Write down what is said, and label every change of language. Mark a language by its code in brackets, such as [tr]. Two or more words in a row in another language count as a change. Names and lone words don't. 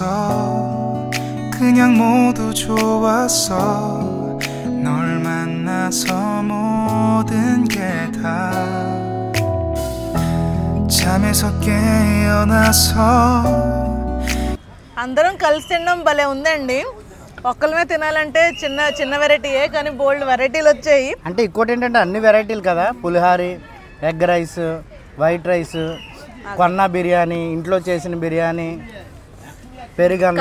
[ko] 그냥 모두 좋았어. 널 만나서 모든 게 다 잠에서 깨어나서 [te] అందరం కలిసి తినడం భలే ఉందండి. ఒక్కలమే తినాలంటే చిన్న చిన్న వెరైటీయే, కానీ బోల్డ్ వెరైటీలు వచ్చాయి. అంటే ఇంకోటి ఏంటంటే అన్ని వెరైటీలు కదా, పులిహారి, [en] egg rice, white rice, [te] కొన్న బిర్యానీ, ఇంట్లో చేసిన బిర్యానీ, పెరుగన్నం,